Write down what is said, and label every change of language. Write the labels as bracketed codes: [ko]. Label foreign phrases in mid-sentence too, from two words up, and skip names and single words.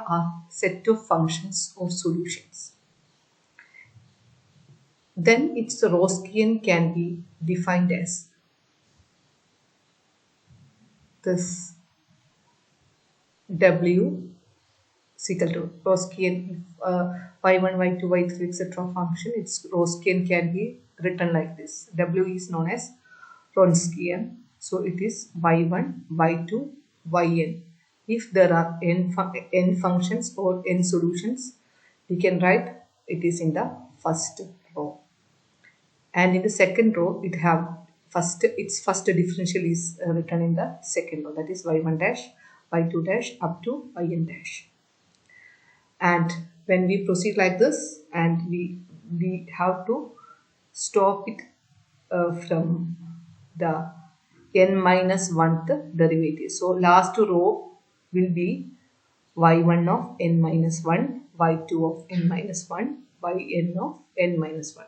[en] are set of functions or solutions. Then its Wronskian can be defined as this w is equal to Wronskian y1, y2, y3, etc. function. Its Wronskian can be written like this. W is known as Wronskian. So it is y1, y2, yn. If there are n functions or n solutions, we can write it is in the first row. And in the second row, its first differential is written in the second row. That is y1 dash, y2 dash up to yn dash. And when we proceed like this, and we have to stop it from the n minus 1th derivative. So last row will be y1 of n minus 1, y2 of n minus 1, yn of n minus 1.